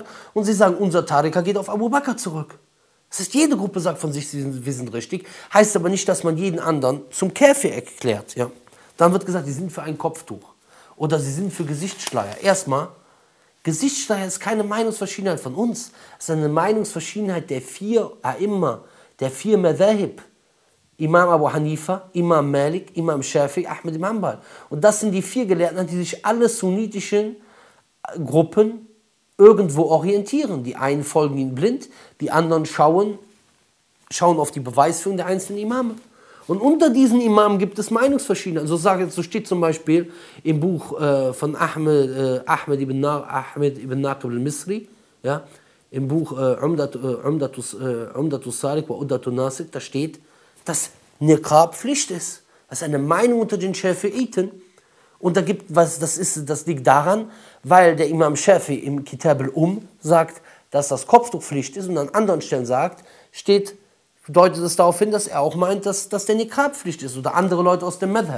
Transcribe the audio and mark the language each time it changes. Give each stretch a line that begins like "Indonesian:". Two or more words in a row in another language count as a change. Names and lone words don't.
German: Und sie sagen, unser Tariqa geht auf Abu Bakr zurück. Das heißt, jede Gruppe sagt von sich, wir sind richtig. Heißt aber nicht, dass man jeden anderen zum Käfer erklärt. Ja. Dann wird gesagt, sie sind für ein Kopftuch. Oder sie sind für Gesichtsschleier. Erstmal, Gesichtsschleier ist keine Meinungsverschiedenheit von uns. Es ist eine Meinungsverschiedenheit der 4 A'imma, der 4 Madhahib. Imam Abu Hanifa, Imam Malik, Imam Shafi, Ahmed ibn Hanbal. Und das sind die 4 Gelehrten, die sich alle sunnitischen Gruppen irgendwo orientieren. Die einen folgen ihnen blind, die anderen schauen auf die Beweisführung der einzelnen Imame. Und unter diesen Imamen gibt es Meinungsverschiedenheiten. So steht zum Beispiel im Buch von Ahmed ibn Naqib al-Misri, ja, im Buch Umdatus Salik wa Uddatul Nasik, da steht, dass Niqab Pflicht ist. Das ist eine Meinung unter den Schafi'iten. Und das liegt daran, weil der Imam Shafi im Kitab al-Um sagt, dass das Kopftuch Pflicht ist und an anderen Stellen deutet es darauf hin, dass er auch meint, dass der Niqab Pflicht ist oder andere Leute aus dem Madhab.